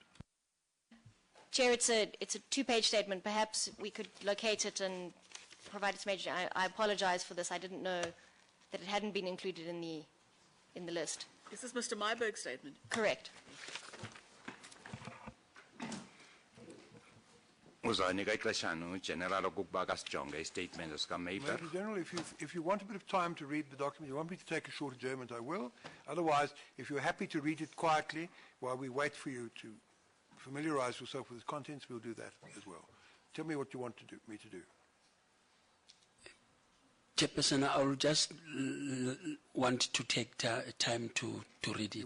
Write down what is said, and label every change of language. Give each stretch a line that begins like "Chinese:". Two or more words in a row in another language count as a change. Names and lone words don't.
English: Chair, it's a 2-page statement. Perhaps we could locate it and provide it to Major. I apologize for this. I didn't know that it hadn't been included in the list. Is this Mr. Myberg's statement? Correct.
Xhosa: Uzanika ixeshana uGeneral ukuba kasijonge istatement esikaMapper.
English: Major General, if you want a bit of time to read the document, you want me to take a short adjournment, I will. Otherwise, if you're happy to read it quietly while we wait for you to familiarize yourself with its contents, we'll do that as well. Tell me what you want me to do. Chairperson, I will just want to take time to read it.